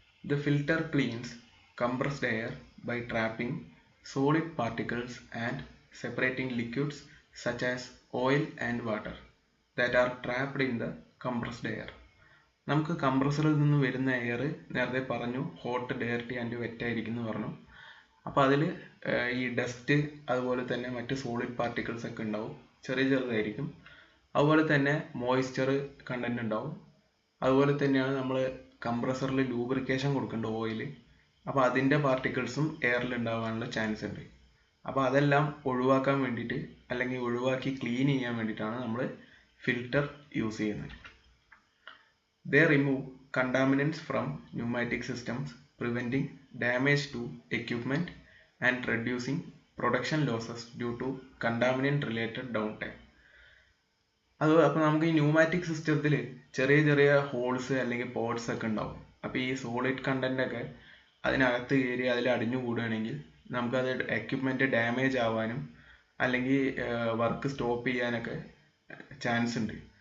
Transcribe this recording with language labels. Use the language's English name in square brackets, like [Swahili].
[English] The filter cleans compressed air by trapping solid particles and separating liquids such as oil and water that are trapped in the compressed air. [Malayalam] നമുക്ക് കംപ്രസറിൽ നിന്ന് വരുന്ന air നേരത്തെ പറഞ്ഞു hot, dirty and wet ആയിരിക്കും എന്ന് പറഞ്ഞു. അപ്പോൾ അതിൽ ഈ ഡസ്റ്റ് അതുപോലെ തന്നെ മറ്റ് സോളിഡ് പാർട്ടിക്കിൾസ് ഒക്കെ ഉണ്ടാവും, ചെറുതായിരിക്കും. അതുപോലെ തന്നെ മോയ്സ്ചർ കണ്ടന്റ് ഉണ്ടാവും. അതുപോലെ തന്നെയാണ് നമ്മൾ കംപ്രസറിൽ ലൂബ്രിക്കേഷൻ കൊടുക്കേണ്ട ഓയിൽ. അപ്പോൾ അതിൻ്റെ പാർട്ടിക്കിൾസും എയറിൽ ഉണ്ടാകാനുള്ള ചാൻസ് ഉണ്ട്. അപ്പോൾ അതെല്ലാം ഒഴിവാക്കാൻ വേണ്ടിയിട്ട് അല്ലെങ്കിൽ ഒഴിവാക്കി ക്ലീൻ ചെയ്യാൻ വേണ്ടിയിട്ടാണ് നമ്മൾ ഫിൽറ്റർ യൂസ് ചെയ്യുന്നത്. [English] They remove contaminants from pneumatic systems, preventing damage to equipment and reducing production losses due to contaminant related downtime. [Malayalam] അപ്പോൾ നമുക്ക് ഈ ന്യൂമാറ്റിക് സിസ്റ്റത്തിൽ ചെറിയ ഹോൾസ് അല്ലെങ്കിൽ പോർട്സ് ഒക്കെ ഉണ്ടാവും. അപ്പോൾ ഈ സോളിഡ് കണ്ടന്റ് ഒക്കെ അതിനകത്ത് കയറി അതിൽ അടിഞ്ഞുകൂടുകയാണെങ്കിൽ നമുക്കത് എക്യുപ്മെൻറ്റ് ഡാമേജ് ആവാനും അല്ലെങ്കിൽ വർക്ക് സ്റ്റോപ്പ് ചെയ്യാനൊക്കെ ചാൻസ് ഉണ്ട്.